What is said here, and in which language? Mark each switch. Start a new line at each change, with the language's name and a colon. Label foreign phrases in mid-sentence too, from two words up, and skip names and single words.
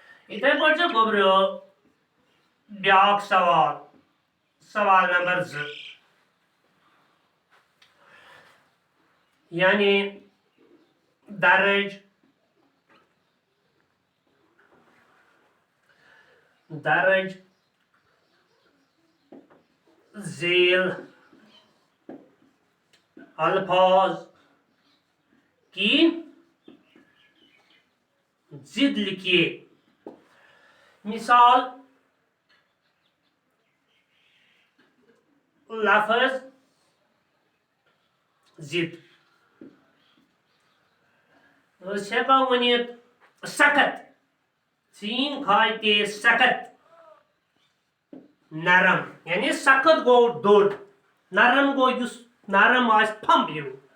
Kashmiri: اتھے پٲٹھۍ چھُ گوٚبریو بیٛاکھ سوال سوال نمبر 2 یعنی
Urdu: درج ذیل الفاظ کی ضد لکھیے.
Kashmiri: مثال لفظ ضد أسۍ ہٮ۪کو ؤنِتھ سخت سین کھاتے سخت نرم یعنی سخت گو دوٚر نرم گو یُس نرم آسہِ پھمب ہیوٗ.